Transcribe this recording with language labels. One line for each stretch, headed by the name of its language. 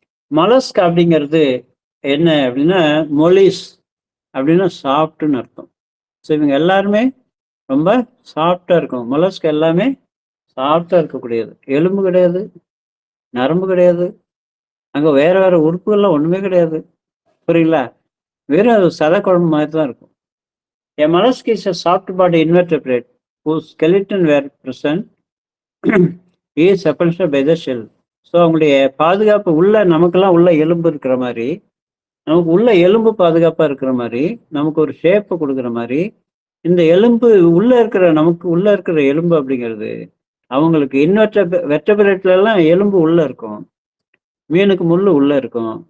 Tamil: மலஸ்க் அப்படிங்கிறது என்ன அப்படின்னா, மொலிஸ் அப்படின்னா சாஃப்ட்னு அர்த்தம். ஸோ இவங்க எல்லாருமே ரொம்ப சாஃப்டாக இருக்கும். மொலஸ்க் எல்லாமே சாஃப்டாக இருக்கக்கூடியது. எலும்பு கிடையாது, நரம்பு கிடையாது, அங்கே வேற வேற உறுப்புகள்லாம் ஒன்றுமே கிடையாது. புரியுங்களா? வெறும் அது சதை குழம்பு மாதிரி தான் இருக்கும்.
English: A mollusk is a soft body invertebrate whose skeleton were present is suppressed by the shell.
Tamil: So அவங்களுடைய பாதுகாப்பு உள்ள, நமக்கெல்லாம் உள்ள எலும்பு இருக்கிற மாதிரி, நமக்கு உள்ள எலும்பு பாதுகாப்பாக இருக்கிற மாதிரி, நமக்கு ஒரு ஷேப்பு கொடுக்குற மாதிரி, இந்த எலும்பு உள்ள இருக்கிற, நமக்கு உள்ள இருக்கிற எலும்பு அப்படிங்கிறது அவங்களுக்கு வெர்டபிரேட்ல எல்லாம் எலும்பு உள்ள இருக்கும், மீனுக்கு முள்ளு உள்ள இருக்கும்.